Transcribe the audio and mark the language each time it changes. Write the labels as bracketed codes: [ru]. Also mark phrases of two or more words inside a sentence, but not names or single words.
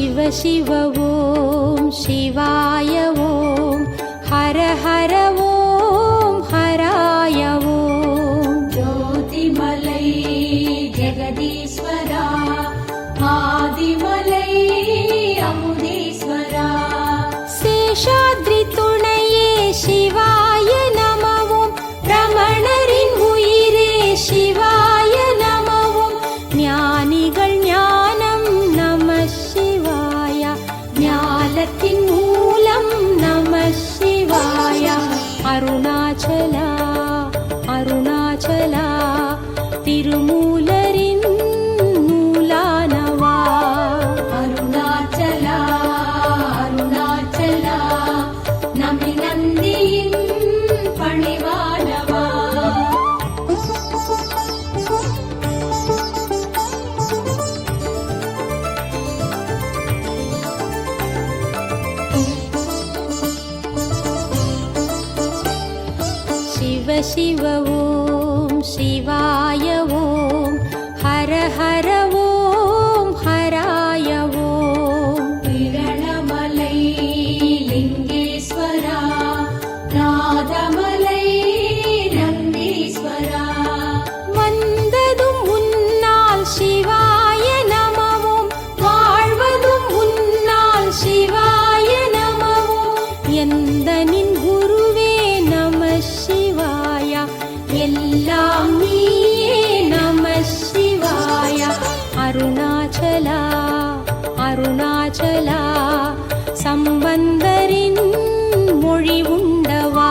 [sa] शिव ॐ शिवाय ॐ हर हर ॐ हराय ॐ [ta] ஜோதிமலை ஜகதீஸ்வரா ஆதிமலை அமுதீஸ்வரா சேஷாத்ரி துணையே சிவாய நமவும் ரமணரின் உயிரே சிவாய நமவும் ஞானிகள் ஞானம் [sa] नमः शिवाय [ta] ஞானத்தின் மூலம் [sa] नमः शिवाय [ta] அருணாச்சலா அருணாச்சலா திருமூலரின் மூலானவா அருணாச்சலா அருணாச்சலா நம்பி நந்தியின் பணிவானவா [sa] शिव शिव ॐ शिवाय ॐ हर हर ॐ हराय ॐ [ta] விரணமலை லிங்கேஸ்வரா நாதமலை நந்தீஸ்வரா வந்ததும் உன்னால் சிவாய நமவும் வாழ்வதும் உன்னால் சிவாய நமவும் எந்த நின் குருவே [sa] नमः शिवाय [ta] எல்லாம் நீயே [sa] नमः शिवाय [ta] அருணாச்சலா அருணாச்சலா சம்பந்தரின் மொழி உண்டவா